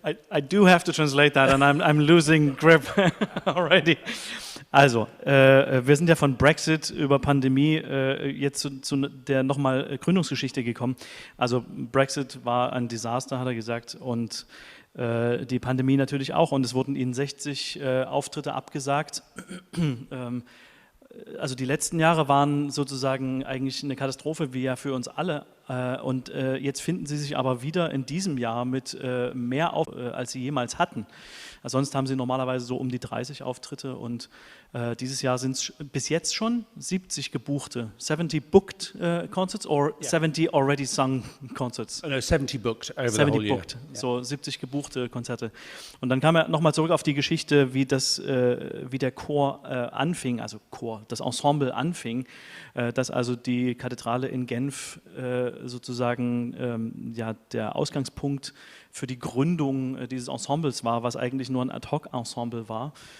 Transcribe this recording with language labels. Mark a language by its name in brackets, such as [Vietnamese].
[English] I do have to translate that, and I'm losing grip already. [German] Also, wir sind ja von Brexit über Pandemie jetzt zu der nochmal Gründungsgeschichte gekommen. Also Brexit war ein Desaster, hat er gesagt, und die Pandemie natürlich auch. Und es wurden ihnen 60 Auftritte abgesagt. Also die letzten Jahre waren sozusagen eigentlich eine Katastrophe, wie ja für uns alle. Und jetzt finden sie sich aber wieder in diesem Jahr mit mehr als sie jemals hatten. Also sonst haben sie normalerweise so um die 30 Auftritte und dieses Jahr sind es bis jetzt schon 70 gebuchte. [English] 70 booked concerts or 70 already sung concerts? No, 70 booked over the whole year. Booked. Yeah. So 70 [German] gebuchte Konzerte. Und dann kam er nochmal zurück auf die Geschichte, wie der Chor anfing, also das Ensemble anfing, dass also die Kathedrale in Genf sozusagen der Ausgangspunkt für die Gründung dieses Ensembles war, was eigentlich nur ein Ad-Hoc-Ensemble war.